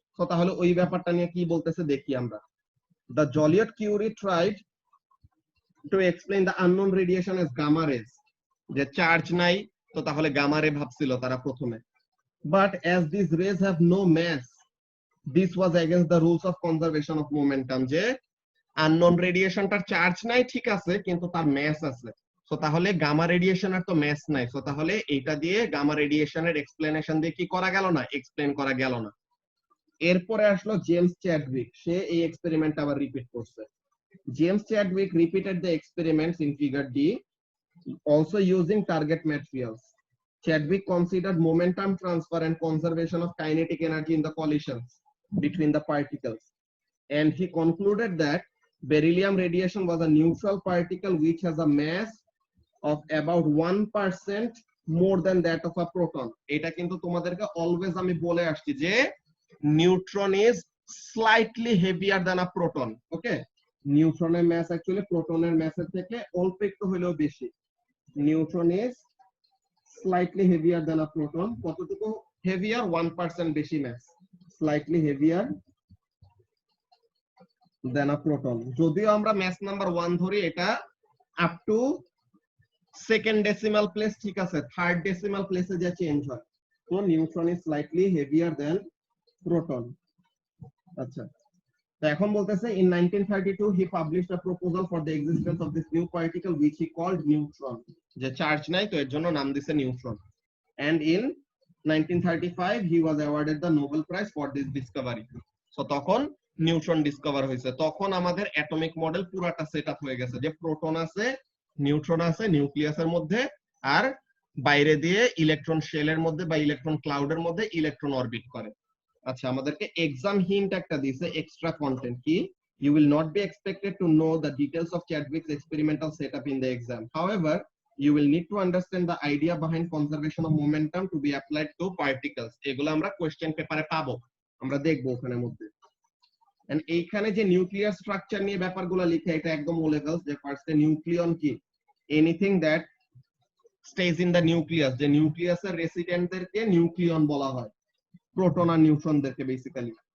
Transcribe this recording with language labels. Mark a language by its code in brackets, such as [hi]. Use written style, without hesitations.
[bn] তো তাহলে ওই ব্যাপারটা নিয়ে কি বলতেছে দেখি আমরা। [en] The Joliot-Curie tried to explain the unknown radiation as gamma rays, [bn] যে চার্জ নাই, তো তাহলে গামা রে ভাবছিল তারা প্রথমে, [en] but as these rays have no mass, this was against the rules of conservation of momentum, [bn] যে আননোন রেডিয়েশনটার চার্জ নাই ঠিক আছে, কিন্তু তার ম্যাস আছে, সো তাহলে গামা রেডিয়েশনের তো ম্যাস নাই, সো তাহলে এইটা দিয়ে গামা রেডিয়েশনের এক্সপ্লেনেশন দিয়ে কি করা গেল না, এক্সপ্লেন করা গেল না। এরপরে আসলো জেমস চ্যাডউইক, সে এই এক্সপেরিমেন্ট আবার রিপিট করছে। [en] James Chadwick repeated the experiments in figure D, also using target materials. Chadwick considered momentum transfer and conservation of kinetic energy in the collisions between the particles, and he concluded that beryllium radiation was a neutral particle which has a mass of about 1% more than that of a proton. [bn] এটা কিন্তু তোমাদেরকে always আমি বলে আসছি যে [en] Neutron is slightly heavier than a proton. [bn] Okay, নিউট্রনের mass actually প্রোটনের ম্যাসের থেকে অল্প একটু হলেও বেশি। [en] Neutron is slightly heavier than a proton. [bn] কতটুকু [en] Heavier? [bn] 1% বেশি ম্যাস, [en] Slightly heavier than a proton. [bn] যদিও আমরা ম্যাস নাম্বার 1 ধরি, এটা up to second decimal place, ঠিক আছে, থার্ড ডেসিমাল প্লেসে যে চেঞ্জ হয়, তো [en] Neutron is slightly heavier than proton. [bn] আচ্ছা, তো এখন বলতেছে [en] in 1932 he published a proposal for the existence of this new particle which he called neutron, [bn] যে চার্জ নাই তো এর জন্য নাম দিয়েছে neutron. [en] and in 1935 he was awarded the Nobel Prize for this discovery. [bn] So তখন নিউট্রন ডিসকভার হয়েছে, তখন আমাদের অ্যাটমিক মডেল পুরাটা সেটআপ হয়ে গেছে, যে প্রোটন আছে, নিউট্রন আছে নিউক্লিয়াসের মধ্যে, আর বাইরে দিয়ে ইলেকট্রন শেলের মধ্যে বা ইলেকট্রন ক্লাউডের মধ্যে ইলেকট্রন অরবিট করে। আচ্ছা, আমাদেরকে এক্সাম হিন্ট একটা দিয়েছে, এক্সট্রা কন্টেন্ট কি, [en] you will not be expected to know the details of Chadwick's experimental setup in the exam. However, you will need to understand the idea behind conservation of momentum to be applied to particles. [bn] এগুলো আমরা question পেপারে পাবো, আমরা দেখবো ওখানের মধ্যে। And এইখানে যে নিউক্লিয়ার স্ট্রাকচার নিয়ে ব্যাপারগুলো লিখে, এটা একদম ও লেভেলস। যে ফার্স্টে নিউক্লিয়ন কি, [en] anything that stage in the nucleus, [bn] যে নিউক্লিয়াসের রেসিডেন্টদেরকে নিউক্লিয়ন বলা হয়, প্রোটন আর নিউট্রনদেরকে বেসিক্যালি।